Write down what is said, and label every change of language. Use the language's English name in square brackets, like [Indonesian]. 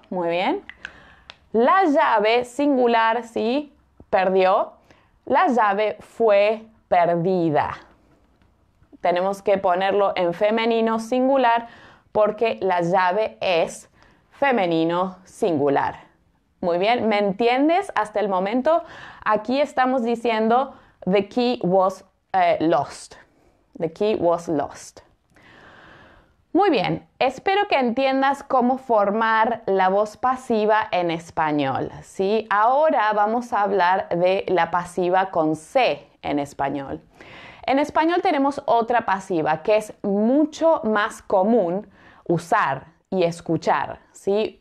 [Spanish] Muy bien. La llave, singular, ¿sí? Perdió. La llave fue perdida. Tenemos que ponerlo en femenino singular porque la llave es femenino singular. Muy bien, ¿me entiendes hasta el momento? Aquí estamos diciendo [English] the key was lost. The key was lost. [Spanish] Muy bien, espero que entiendas cómo formar la voz pasiva en español, ¿sí? Ahora vamos a hablar de la pasiva con C en español. En español tenemos otra pasiva que es mucho más común usar y escuchar, ¿sí?